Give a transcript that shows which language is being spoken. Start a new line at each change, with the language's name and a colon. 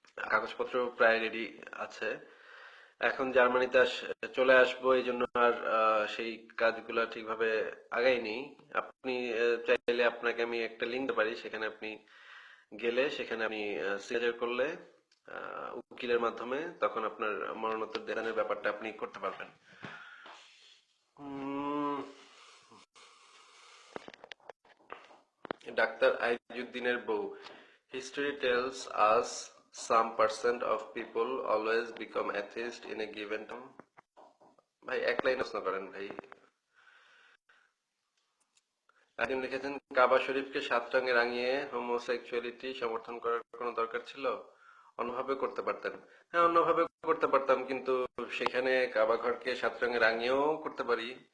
Bangla: কাগজপত্র প্রায় রেডি আছে। এখন জার্মানিতে চলে আসবো, এই জন্য আর সেই কাজগুলা ঠিকভাবে আগাইনি। আপনি চাইলে আপনাকে আমি একটা লিঙ্ক দিতে পারি, সেখানে আপনি গেলে সেখানে আপনি সিগনেচার করলে উকিলের মাধ্যমে, তখন আপনার মরণোত্তর দেহানের ব্যাপারটা আপনি করতে পারবেন।
English: উম,
Bangla: ডাক্তার আইজুদ্দিনের বউ,
English: history tells us some percent of people always become atheist in a given time.
Bangla: ভাই এক লাইন প্রশ্ন করেন ভাই। একজন লিখেছেন, কাবা শরীফকে 7 রঙে রাঙিয়ে হোমোসেক্সুয়ালিটি সমর্থন করার কোনো দরকার ছিল? অন্যভাবে করতে পারতেন। হ্যাঁ, অন্যভাবে করতে পারতাম, কিন্তু সেখানে কাবা ঘরকে 7 রঙে রাঙিয়েও করতে পারি।